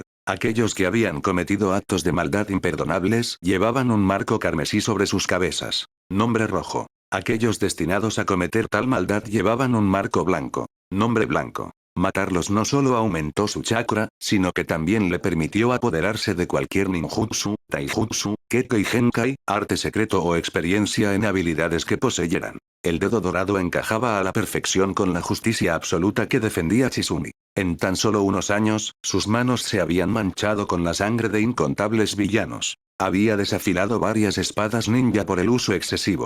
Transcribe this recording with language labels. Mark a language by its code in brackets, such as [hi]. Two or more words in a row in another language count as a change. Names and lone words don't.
[es] Aquellos que habían cometido actos de maldad imperdonables llevaban un marco carmesí sobre sus cabezas. Nombre rojo. Aquellos destinados a cometer tal maldad llevaban un marco blanco. Nombre blanco. Matarlos no solo aumentó su chakra, sino que también le permitió apoderarse de cualquier ninjutsu, taijutsu, kekkai genkai, arte secreto o experiencia en habilidades que poseyeran. El dedo dorado encajaba a la perfección con la justicia absoluta que defendía Chizumi. En tan solo unos años, sus manos se habían manchado con la sangre de incontables villanos. Había desafilado varias espadas ninja por el uso excesivo.